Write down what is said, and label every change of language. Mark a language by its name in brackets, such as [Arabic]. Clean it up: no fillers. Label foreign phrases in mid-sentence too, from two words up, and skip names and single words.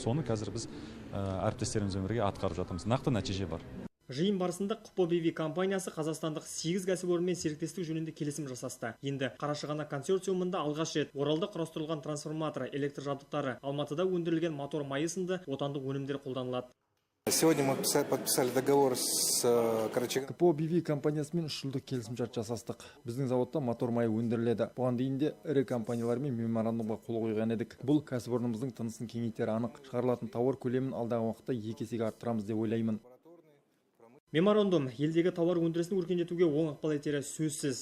[Kazakh] Соны қазір біз әріптестерімізбен бірге атқарып жатырмыз. Нақты нәтиже бар. Жиын барысында КПО-БВ компаниясы қазақстандық 8 кәсіпорынмен серіктестік жөнінде келісім жасасты. Енді Қарашығанақ консорциумында алғаш рет Оралда құрастырылған трансформаторы, электр жабдықтары, Алматыда өндірілген мотор майы сынды отандық өнімдер қолданылады. [Russian] Сегодня мы подписали договор с Карачаганақ. [Kazakh] КПО-БВ компаниясымен 3 жылдық келісімшарт жасастық. Біздің заводта мотор майы өндіріледі. Бұған дейін де ірі компаниялармен меморандумға қол қойған едік. Бұл кәсіпорнымыздың тынысын кеңейтері анық. Шығарылатын тауар көлемін алдағы уақытта 2 есеге арттырамыз деп ойлаймын. Меморандум елдегі тауар өндірісін өркендетуге оң ықпал етері сөзсіз.